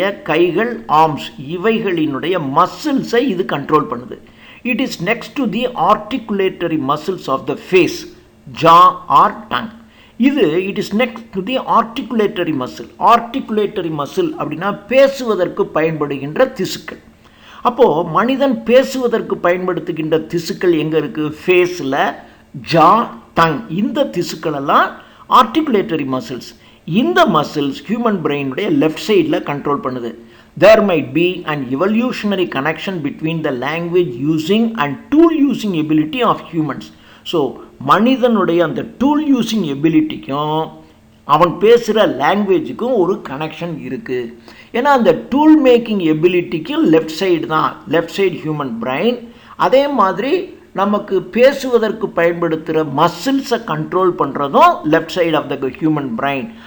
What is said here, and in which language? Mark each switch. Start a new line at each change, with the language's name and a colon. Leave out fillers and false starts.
Tamil: கைகள், ஆர்ம்ஸ் இவைகளினுடைய மசில்ஸை இது கண்ட்ரோல் பண்ணுது.
English: It is next to the articulatory muscles of the face, jaw or tongue. It is next to the articulatory muscle.
Tamil: Articulatory muscle அப்படின்னா பேசுவதற்கு பயன்படுகின்ற திசுக்கள். அப்போது மனிதன் பேசுவதற்கு பயன்படுத்துகின்ற திசுக்கள் எங்கே இருக்குது? ஃபேஸில், ஜா, டங். இந்த திசுக்களெல்லாம் ஆர்டிகுலேட்டரி மசில்ஸ். இந்த மசில்ஸ் ஹியூமன் பிரெயினுடைய லெஃப்ட் சைடில் கண்ட்ரோல் பண்ணுது.
English: There might be an evolutionary connection between the language using and tool using ability of humans.
Tamil: So மனிதனுடைய அந்த டூல் யூஸிங் எபிலிட்டிக்கும் அவன் பேசுகிற லாங்குவேஜுக்கும் ஒரு கனெக்ஷன் இருக்குது. ஏன்னா அந்த டூல் மேக்கிங் எபிலிட்டிக்கும் லெஃப்ட் சைடு தான், லெஃப்ட் சைடு ஹியூமன் பிரெயின். அதே மாதிரி நமக்கு பேசுவதற்கு பயன்படுத்துகிற மசில்ஸை கண்ட்ரோல் பண்ணுறதும்
English: Left side of the human brain.